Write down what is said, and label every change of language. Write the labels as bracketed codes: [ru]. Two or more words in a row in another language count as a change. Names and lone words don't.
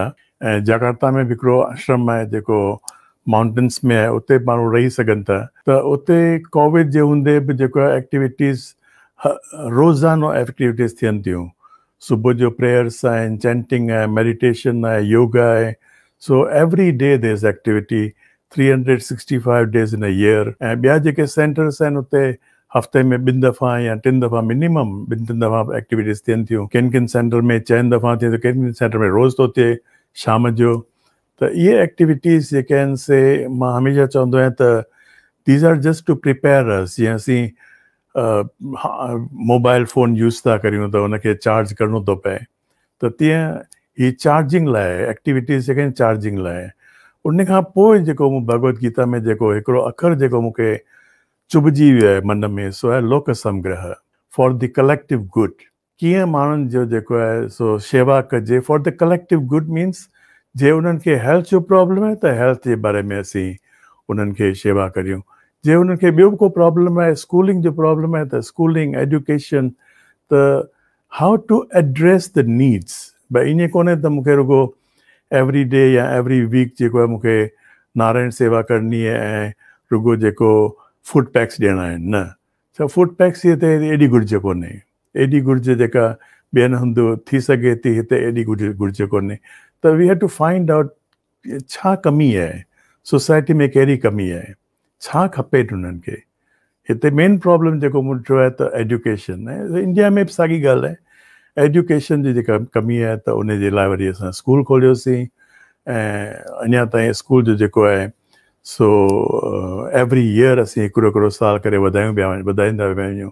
[sd] ऐं जकार्ता में बि हिकिड़ो आश्रम आहे जेको माउंटेन्स में आहे, उते माण्हू रही सघनि था। त उते कोविड जे हूंदे बि जेको आहे एक्टिविटीज़ रोज़ानो एक्टिविटीज़ थियनि थियूं। सुबुह जो प्रेयर्स आहिनि, चैंटिंग आहे, मेडिटेशन आहे, योगा आहे। [en] So every day there is activity, 365 days in a year। [sd] ऐं ॿिया जेके सेंटर्स आहिनि उते हफ़्ते में 2 दफ़ा या 3 दफ़ा मिनिमम 2-3 दफ़ा एक्टिविटीज़ थियनि थियूं। किन सेंटर में 4 दफ़ा थिए त किन सेंटर में रोज़ थो थिए शाम जो। त इहे एक्टिविटीज़ जेके आहिनि से मां हमेशह चवंदो आहियां त [en] these are just to prepare us. [sd] जीअं असीं [en] mobile phone use [sd] था करियूं त उनखे चार्ज करिणो थो पए, त तीअं ही चार्जिंग लाइ एक्टिविटीज़ जेके आहिनि चार्जिंग लाइ। उन खां पोइ जेको मूं भगवत गीता में जेको हिकिड़ो अखर जेको मूंखे चुभिजी वियो आहे मन में, सो आहे लोक संग्रह, [en] for the collective good. [sd] कीअं माण्हुनि जो जेको आहे सो शेवा कजे [en] for the collective good. [sd] मीन्स जे उन्हनि खे हेल्थ जो प्रॉब्लम आहे त हेल्थ जे बारे में असीं उन्हनि खे शेवा करियूं। जे उन्हनि खे ॿियो को प्रॉब्लम आहे, स्कूलिंग जो प्रॉब्लम आहे त [en] schooling education, [sd] त [en] how to address the needs. [sd] भई ईअं कोन्हे त मूंखे रुगो [en] every day [sd] या [en] every week [sd] जेको आहे मूंखे नारायण सेवा करणी आहे ऐं रुगो जेको [en] food packs [sd] ॾियणा आहिनि। न, छा [en] food packs [sd] हिते एॾी घुर्ज कोन्हे, एॾी घुर्ज जेका ॿियनि हंधि थी सघे थी हिते एॾी घुर्ज कोन्हे। त [en] we have to find out [sd] छा कमी आहे सोसाइटी में, कहिड़ी कमी आहे, छा खपे उन्हनि खे। हिते [en] main problem [sd] जेको मूं ॾिठो आहे त एजुकेशन आहे। इंडिया में बि साॻी ॻाल्हि आहे, एजुकेशन जी जेका कमी आहे त उन जे लाइ वरी असां स्कूल खोलियोसीं ऐं अञा ताईं स्कूल जो जेको आहे सो [en] every year [sd] असीं हिकिड़ो साल करे वधाईंदा विया आहियूं।